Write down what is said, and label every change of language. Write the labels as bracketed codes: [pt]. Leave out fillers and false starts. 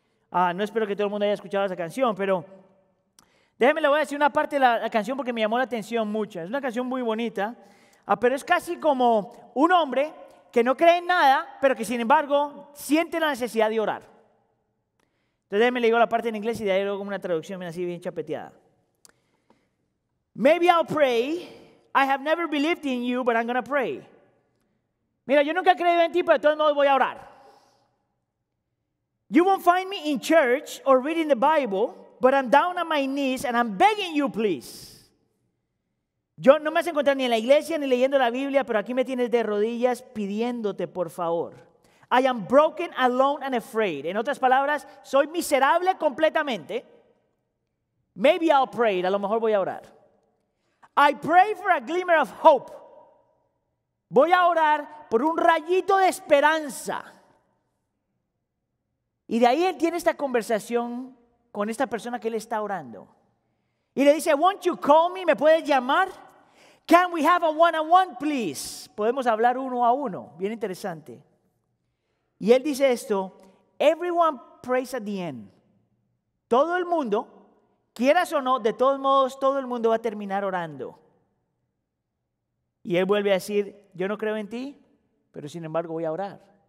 [es] No espero que todo el mundo haya escuchado esa canción, pero déjeme, le voy a decir una parte de la canción porque me llamó la atención mucho. Es una canción muy bonita, pero es casi como un hombre que no cree en nada, pero que sin embargo siente la necesidad de orar. Entonces déjeme, le digo la parte en inglés y de ahí luego como una traducción así bien chapeteada. [en] Maybe I'll pray. I have never believed in you, but I'm going to pray. [es] Mira, yo nunca he creído en ti, pero de todos modos voy a orar. [en] You won't find me in church or reading the Bible, but I'm down on my knees and I'm begging you, please. [es] Yo no me vas a encontrar ni en la iglesia ni leyendo la Biblia, pero aquí me tienes de rodillas pidiéndote, por favor. [en] I am broken, alone and afraid. [es] En otras palabras, soy miserable completamente. [en] Maybe I'll pray. [es] A lo mejor voy a orar. [en] I pray for a glimmer of hope. [es] Voy a orar por un rayito de esperanza. Y de ahí él tiene esta conversación con esta persona que él está orando. Y le dice, [en] won't you call me? [es] ¿Me puedes llamar? [en] Can we have a one-on-one, please? [es] Podemos hablar uno a uno. Bien interesante. Y él dice esto, [en] everyone prays at the end. [es] Todo el mundo, quieras o no, de todos modos, todo el mundo va a terminar orando. Y él vuelve a decir, yo no creo en ti, pero sin embargo voy a orar.